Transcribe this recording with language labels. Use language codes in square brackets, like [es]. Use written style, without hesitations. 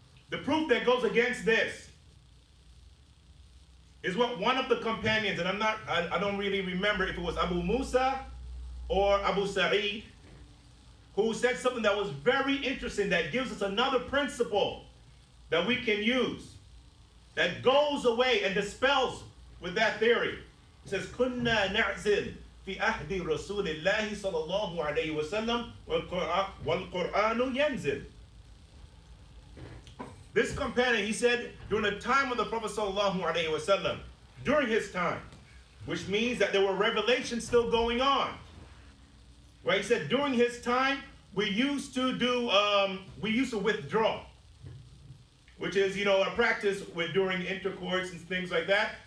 [en] The proof that goes against this is what one of the companions, and I don't really remember if it was Abu Musa or Abu Sa'id, who said something that was very interesting, that gives us another principle that we can use, that goes away and dispels with that theory. It says, [ar] كنا نعزل في عهد رسول الله صلى الله عليه وسلم والقرآن ينزل. [en] This companion, he said, during the time of the Prophet sallallahu alaihi wasallam, during his time, which means that there were revelations still going on. Right? He said, during his time, we used to withdraw, which is, a practice during intercourse and things like that.